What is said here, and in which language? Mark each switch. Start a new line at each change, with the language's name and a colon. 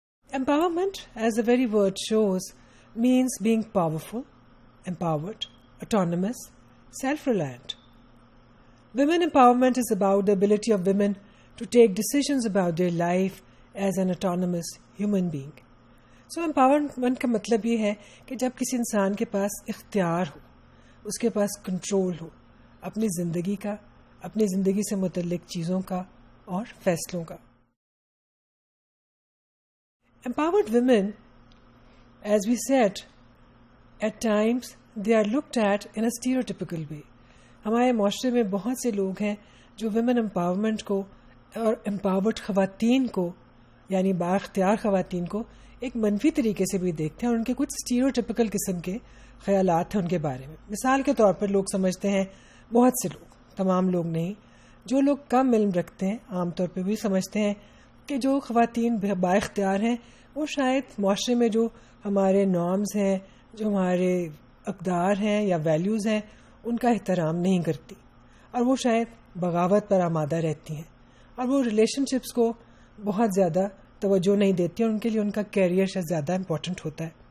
English: Empowerment, as the very word shows, means being powerful, empowered, autonomous, self-reliant. Women empowerment is about the ability of women to take decisions about their life as an autonomous human being.
Urdu: So empowerment کا مطلب یہ ہے کہ جب کسی انسان کے پاس اختیار ہو، اس کے پاس کنٹرول ہو اپنی زندگی کا، اپنی زندگی سے متعلق چیزوں کا اور فیصلوں کا.
English: Empowered women, as we said, at times they are looked at in a stereotypical way.
Urdu: ہمارے معاشرے میں بہت سے لوگ ہیں جو ویمن امپاورمنٹ کو اور امپاورڈ خواتین کو، یعنی بااختیار خواتین کو ایک منفی طریقے سے بھی دیکھتے ہیں، اور ان کے کچھ اسٹیریوٹیپیکل قسم کے خیالات ہیں ان کے بارے میں. مثال کے طور پر لوگ سمجھتے ہیں، بہت سے لوگ، تمام لوگ نہیں، جو لوگ کم علم رکھتے ہیں عام طور پہ بھی سمجھتے ہیں کہ جو خواتین بااختیار ہیں وہ شاید معاشرے میں جو ہمارے نارمز ہیں، جو ہمارے اقدار ہیں یا ویلیوز ہیں، ان کا احترام نہیں کرتی، اور وہ شاید بغاوت پر آمادہ رہتی ہیں، اور وہ ریلیشن شپس کو بہت زیادہ توجہ نہیں دیتی، اور ان کے لیے ان کا کیریئر شاید زیادہ امپورٹنٹ ہوتا ہے.